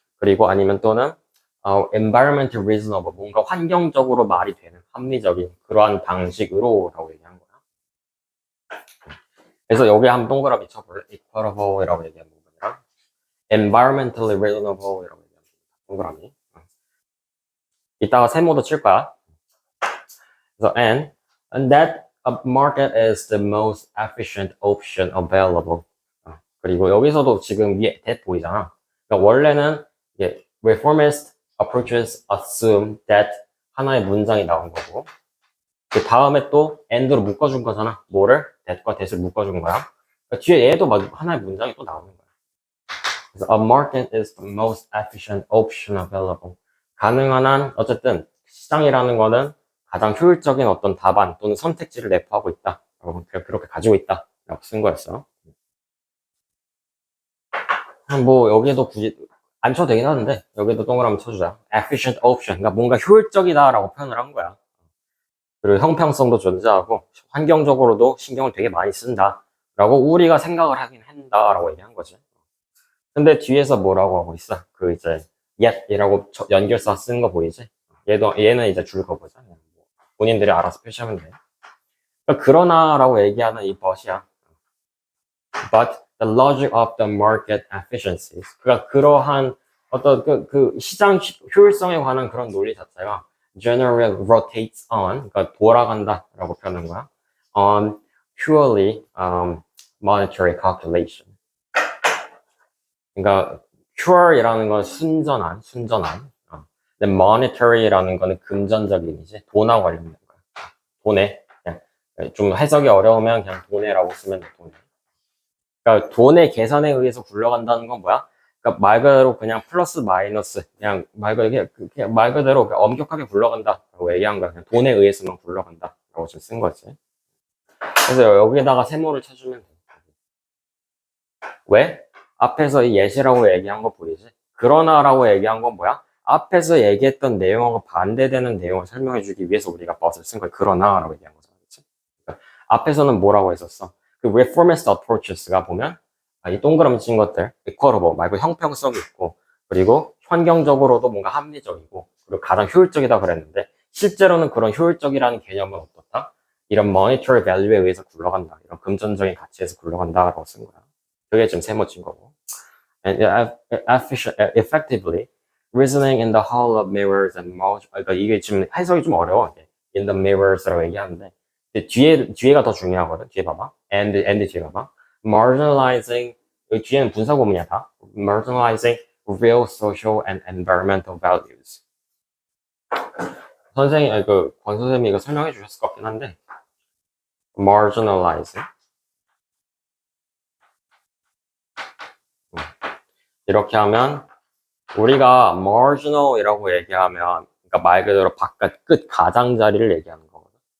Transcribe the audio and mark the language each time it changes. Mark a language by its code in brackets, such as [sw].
[ko] 그리고 아니면 또는 [en] environmental reasonable [ko] 뭔가 환경적으로 말이 되는 합리적인 그러한 방식으로라고 얘기한 거야. 그래서 여기 한번 동그라미 쳐볼래? equitable이라고 얘기한 부분이랑 [en] environmentally reasonable [ko] 이라고 얘기한 부분. 동그라미. 이따가 세모도 칠 거야. 그래서 [en] and that a market is the most efficient option available. [ko] 그리고 여기서도 지금 위에 that 보이잖아. 그러니까 원래는 이게 [en] reformist approaches assume that [ko] 하나의 문장이 나온 거고 그 다음에 또 and로 묶어준 거잖아. 뭐를? that과 that을 묶어준 거야. 그러니까 뒤에 얘도 막 하나의 문장이 또 나오는 거야. 그래서 [en] a market is the most efficient option available. [ko] 가능한 한 어쨌든 시장이라는 거는 가장 효율적인 어떤 답안 또는 선택지를 내포하고 있다. 그렇게 가지고 있다. 라고 쓴 거였어. 뭐 여기에도 굳이 안 쳐도 되긴 하는데 여기도 동그라미 쳐주자. [en] efficient option. [ko] 그러니까 뭔가 효율적이다라고 표현을 한 거야. 그리고 형평성도 존재하고 환경적으로도 신경을 되게 많이 쓴다. 라고 우리가 생각을 하긴 한다라고 얘기한 거지. 근데 뒤에서 뭐라고 하고 있어? 그 이제 yet이라고 연결사 쓰는 거 보이지? 얘는 이제 줄 거보자. 본인들이 알아서 표시하면 돼. 그러니까 그러나라고 얘기하는 이 but이야. [en] But the logic of the market efficiencies. [ko] 그러니까 그러한 어떤 그 시장 효율성에 관한 그런 논리 자체가 [en] generally rotates on, [ko] 그러니까 돌아간다라고 표현한 거야. [en] On purely monetary calculation. [ko] 그러니까 pure이라는 건 순전한. 근데 monetary라는 거는 금전적인 이미지, 돈하고 관련된 거야. 돈에 그냥 좀 해석이 어려우면 그냥 돈에라고 쓰면 돼. 돈에. 그러니까 돈의 계산에 의해서 굴러간다는 건 뭐야? 그러니까 말 그대로 그냥 플러스 마이너스 그냥 말 그대로 엄격하게 굴러간다라고 얘기한 거야. 그냥 돈에 의해서만 굴러간다라고 좀 쓴 거지. 그래서 여기에다가 세모를 쳐주면 돼. 왜? 앞에서 이 예시라고 얘기한 거 보이지? 그러나라고 얘기한 건 뭐야? 앞에서 얘기했던 내용하고 반대되는 내용을 설명해주기 위해서 우리가 but을 쓴 거야. 그러나라고 얘기한 거잖아. 그치? 그러니까 앞에서는 뭐라고 했었어? 그 [en] reformist approaches [ko] 가 보면 이 동그라미 친 것들 equitable 말고 형평성이 있고 그리고 환경적으로도 뭔가 합리적이고 그리고 가장 효율적이다 그랬는데 실제로는 그런 효율적이라는 개념은 어떻다? 이런 [en] monetary value [ko] 에 의해서 굴러간다. 이런 금전적인 가치에서 굴러간다라고 쓴 거야. 그게 지금 세모친 거고. [en] And effectively reasoning in the hall of mirrors and [ko] 그러니까 이게 지금 해석이 좀 어려워. [en] in the mirrors [ko] 라고 얘기하는데 뒤에가 더 중요하거든. 뒤에 봐봐. and 뒤에 봐봐. marginalizing 여기 뒤에는 분사 구문이야 다. [en] marginalizing real social and environmental values. [ko] 선생님, 권 선생님이 이거 설명해 주셨을 것 같긴 한데 marginalizing 이렇게 하면 우리가 marginal이라고 얘기하면 그러니까 말 그대로 바깥 끝 가장자리를 얘기하는 거거든.